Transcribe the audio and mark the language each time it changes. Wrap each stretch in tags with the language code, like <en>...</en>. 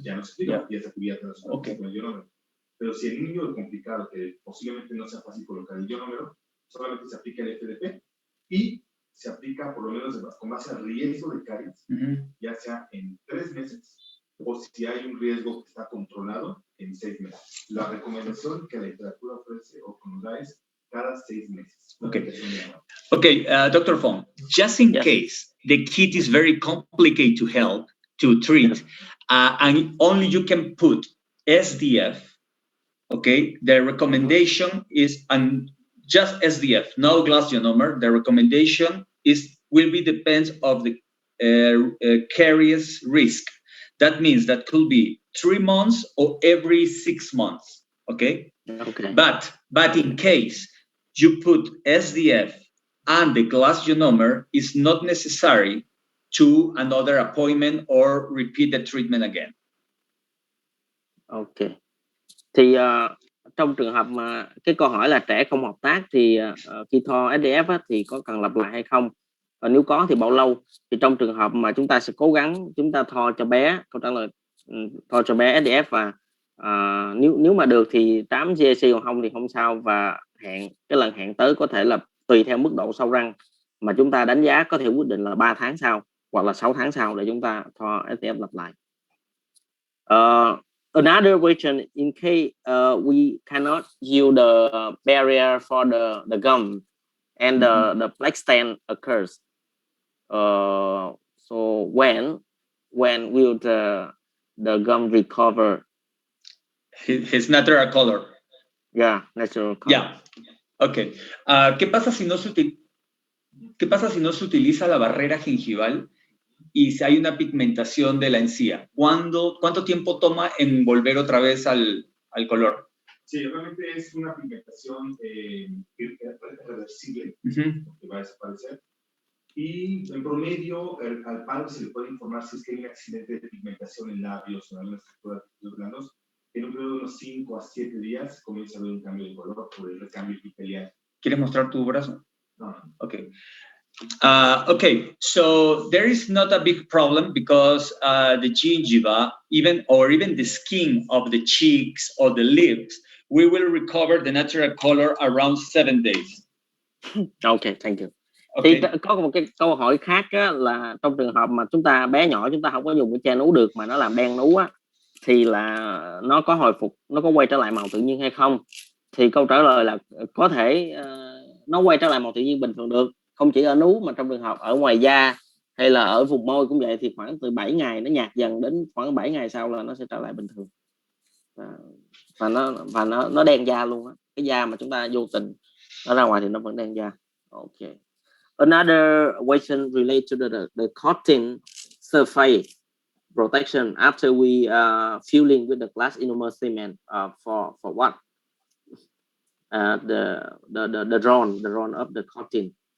<es>ya no se aplica, ya está cubierto con el ionómero. Pero si el niño es complicado, que posiblemente no sea fácil colocar el ionómero, solamente se aplica el FDP y se aplica por lo menos con base al riesgo de caries, ya sea en 3 meses o si hay un riesgo que está controlado en 6 meses. La recomendación que la literatura ofrece o nos da es cada 6 meses.</es> <en>Okay, Dr. Fong, just in case the kid is very complicated to treat, and only you can put SDF, okay, the recommendation is just SDF, no glass ionomer. The recommendation will be depends of the caries risk. That means that could be 3 months or every 6 months. Okay. Okay. But in case you put SDF and the glass ionomer, is not necessary to another appointment or repeat the treatment again. Okay.</en> <vi>Thì trong trường hợp mà cái câu hỏi là trẻ không hợp tác thì khi thoa SDF á, thì có cần lặp lại hay không? Nếu có thì bao lâu? Thì trong trường hợp mà chúng ta sẽ cố gắng chúng ta thoa cho bé, câu trả lời thoa cho bé SDF và nếu mà được thì 8 GAC, còn không thì không sao, và cái lần hẹn tới có thể là tùy theo mức độ sâu răng mà chúng ta đánh giá, có thể quyết định là 3 tháng sau hoặc là 6 tháng sau để chúng ta thoa SDF lặp lại.</vi> <en>Another question, in case we cannot use the barrier for the gum and the plaque stain occurs, so when will the gum recover his natural color? Yeah, natural color. Yeah. Okay.</en> <es>¿Qué pasa si no se utiliza la barrera gingival y si hay una pigmentación de la encía? ¿Cuánto tiempo toma en volver otra vez al color? Sí, realmente es una pigmentación reversible, que va a desaparecer. Y en promedio, al padre se le puede informar si es que hay un accidente de pigmentación en labios o en alguna estructura de los blandos. En un periodo de unos 5 a 7 días comienza a haber un cambio de color por el recambio epitelial. ¿Quieres mostrar tu brazo? No.</es> <en>Okay. Okay, so there is not a big problem because the gingiva, even the skin of the cheeks or the lips, we will recover the natural color around 7 days. Okay, thank you. Okay.</en> <vi>Thì có một cái câu hỏi khác á, là trong trường hợp mà chúng ta bé nhỏ chúng ta không có dùng cái che nú được mà nó làm đen nú á, thì là nó có hồi phục, nó có quay trở lại màu tự nhiên hay không? Thì câu trả lời là có thể nó quay trở lại màu tự nhiên bình thường được, không chỉ ở nú mà trong trường hợp ở ngoài da hay là ở vùng môi cũng vậy, thì khoảng từ 7 ngày nó nhạt dần, đến khoảng 7 ngày sau là nó sẽ trở lại bình thường, và nó đen da luôn á. Cái da mà chúng ta vô tình nó ra ngoài thì nó vẫn đen da. Okay.</vi> <en>Another question related to the coating surface protection after we filling with the glass ionomer cement for what? The drawn of the coating.</en>